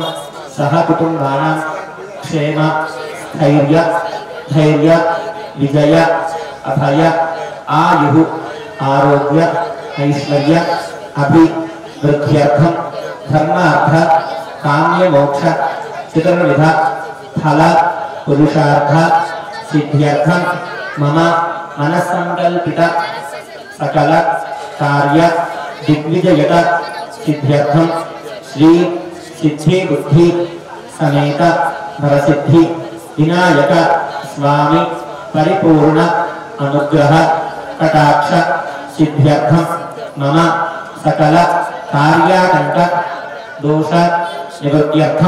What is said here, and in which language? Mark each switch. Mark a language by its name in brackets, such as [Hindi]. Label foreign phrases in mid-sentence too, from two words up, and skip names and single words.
[Sanskrit] సహకుటుంబానాం క్షేమ స్థైర్య ధైర్య విజయ అభయ ఆయు ఆరోగ్య ఐశ్వర్య అభివృద్ధ్యర్థం ధర్మార్థ కామ్య మోక్ష చతుర్విధ ఫల పురుషార్థ సిద్ధ్యర్థం మమ మనస్సంకల్పిత సకల కార్య దిగ్విజయత సిద్ధ్యర్థం శ్రీ सिद्धि बुद्धि समेत भरसिद्धि विनायक स्वामी परिपूर्ण अनुग्रह कटाक्ष सिद्ध्यर्थम मम सकल कार्याकंठ दोष निवृत्त्यर्थम